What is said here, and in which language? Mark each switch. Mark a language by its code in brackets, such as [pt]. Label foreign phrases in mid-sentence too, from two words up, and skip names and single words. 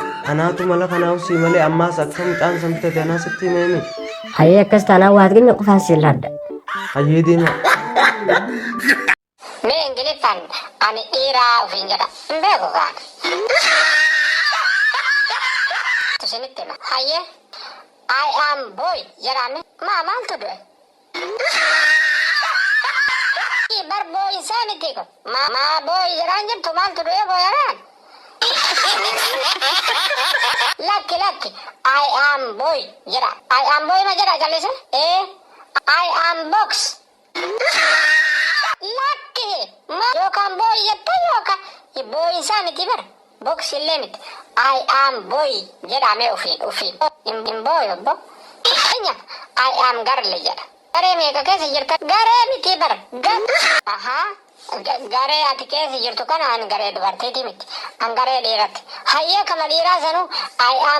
[om] Anaatu mala kanaa usii malee ammaas akka mucaan san bitate anaa sitti himee. Hayyee akkas taanaa waat ganya qofaan sillaadha. Hayyee deema. Mee Ingilifan ani dhiiraa ofiin jedha hin beeku kaan. Tusinitti hima. Hayyee [en] I am boy [om] jedhame maa maaltu du'e? Bar boy isaa miti kun maa boy jedhaan jirtu maaltu du'e booyaraan? Lakki [en] I am boy [om] jedha [en] I am boy [om] ma jedha callise [en] I am box [om] lakki ma yookaan boy jetta yookaan boy isaa miti bar box illee miti [en] I am boy [om] jedhame ufiin hin boy obbo enya [en] I am garle [om] jedha garee meeqa keessa jirta garee miti bar garee ati keessa jirtu kana an garee dubartiiti miti an garee dhiiratti hayyee kama dhiiraa sanuu [en] I am